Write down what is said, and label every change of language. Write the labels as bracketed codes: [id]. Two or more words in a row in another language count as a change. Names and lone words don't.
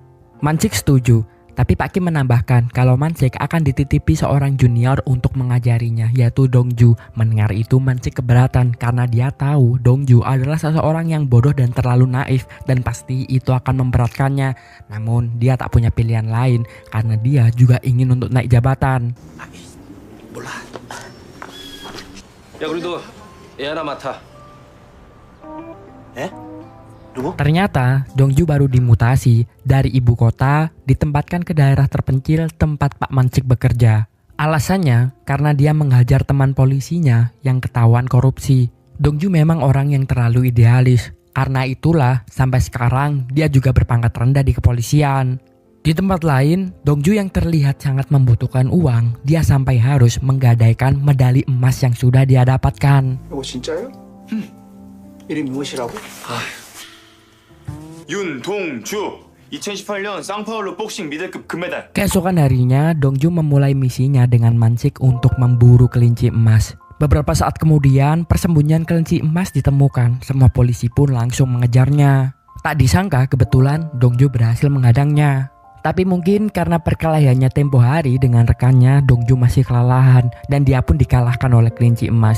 [id] Mansik setuju, tapi Pak Kim menambahkan kalau Mansik akan dititipi seorang junior untuk mengajarinya, yaitu Dongju. Mendengar itu Mansik keberatan karena dia tahu Dongju adalah seseorang yang bodoh dan terlalu naif dan pasti itu akan memberatkannya. Namun dia tak punya pilihan lain karena dia juga ingin untuk naik jabatan. [ko] 야, 우리도 애 하나 맡아. [id] Ternyata Dongju baru dimutasi dari ibu kota ditempatkan ke daerah terpencil tempat Pak Mansik bekerja. Alasannya karena dia menghajar teman polisinya yang ketahuan korupsi. Dongju memang orang yang terlalu idealis. Karena itulah sampai sekarang dia juga berpangkat rendah di kepolisian. Di tempat lain, Dongju yang terlihat sangat membutuhkan uang, dia sampai harus menggadaikan medali emas yang sudah dia dapatkan. [ko] 이거 진짜예요? 이름이 무엇이라고? 윤동주 2018년 쌍파울루 복싱 미들급 금메달. [id] Keesokan harinya, Dongju memulai misinya dengan Mansik untuk memburu kelinci emas. Beberapa saat kemudian, persembunyian kelinci emas ditemukan. Semua polisi pun langsung mengejarnya. Tak disangka kebetulan Dongju berhasil menghadangnya. Tapi mungkin karena perkelahiannya tempo hari dengan rekannya, Dongju masih kelelahan dan dia pun dikalahkan oleh kelinci emas.